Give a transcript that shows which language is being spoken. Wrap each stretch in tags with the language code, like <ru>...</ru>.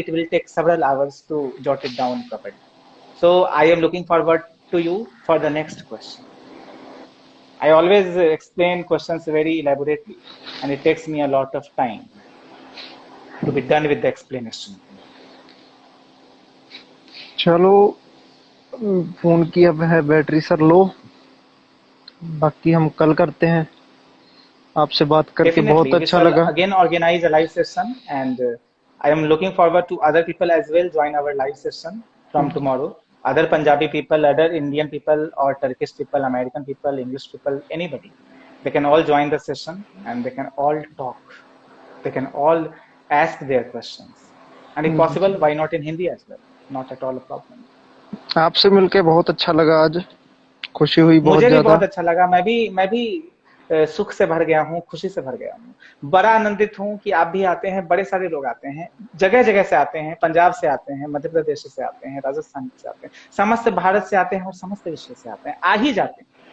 <en>It will take several hours to jot it down properly. So I am looking forward to you for the next question. I always explain questions very elaborately, and it takes me a lot of time to be done with the explanation.</en> <hi>चलो, phone की अब है battery sir लो, बाकी हम कल करते हैं। आपसे बात करके बहुत अच्छा लगा।</hi> <en>Again organize a live session, and I am looking forward to other people as well join our live session from tomorrow. Other Punjabi people, other Indian people, or Turkish people, American people, English people, anybody. They can all join the session and they can all talk. They can all ask their questions. And if possible, why not in Hindi as well? Not at all a problem.</en> <hi>आपसे मिलके बहुत अच्छा लगा, आज खुशी हुई बहुत मुझे भी ज्यादा। बहुत अच्छा लगा। मैं भी सुख से भर गया हूँ, खुशी से भर गया हूँ। बड़ा आनंदित हूँ कि आप भी आते हैं, बड़े सारे लोग आते हैं, जगह जगह से आते हैं, पंजाब से आते हैं, मध्य प्रदेश से आते हैं, राजस्थान से आते हैं, समस्त भारत से आते हैं और समस्त विश्व से आते हैं, आ ही जाते हैं।</hi>